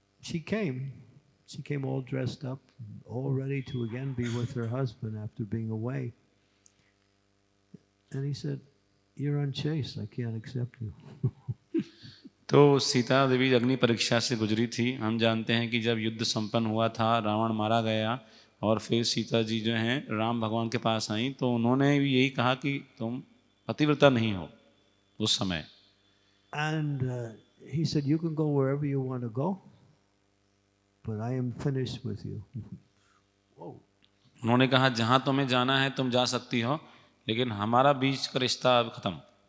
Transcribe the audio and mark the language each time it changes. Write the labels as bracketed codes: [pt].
[en] She came all dressed up, all ready to again be with her husband after being away. And he said, "You're unchaste. I can't accept you." [hi] तो सीता देवी अग्नि परीक्षा से गुजरी थी. हम जानते हैं कि जब युद्ध संपन्न हुआ था, रावण मारा गया और फिर सीता जी जो हैं राम भगवान के पास आई, तो उन्होंने भी यही कहा कि तुम पतिव्रता नहीं हो उस समय. [en] And he said, "You can go wherever you want to go, but I am finished with you." [hi] उन्होंने कहा जहाँ तुम्हें जाना है तुम जा सकती हो, लेकिन हमारा बीच का रिश्ता अब खत्म.